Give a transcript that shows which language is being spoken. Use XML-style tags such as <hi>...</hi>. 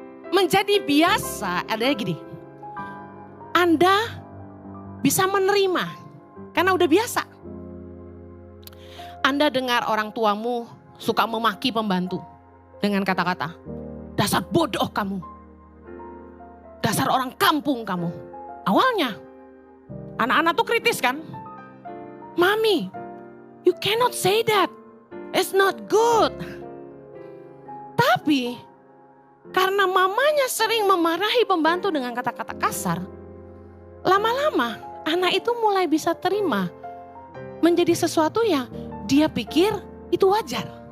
<id>Menjadi biasa adalah gini. Anda bisa menerima karena udah biasa. Anda dengar orang tuamu suka memaki pembantu dengan kata-kata, dasar bodoh kamu. Dasar orang kampung kamu. Awalnya anak-anak tuh kritis kan?</id> <en>Mami, you cannot say that. It's not good.</en> <id>Tapi karena mamanya sering memarahi pembantu dengan kata-kata kasar, lama-lama anak itu mulai bisa terima menjadi sesuatu yang dia pikir itu wajar.</id>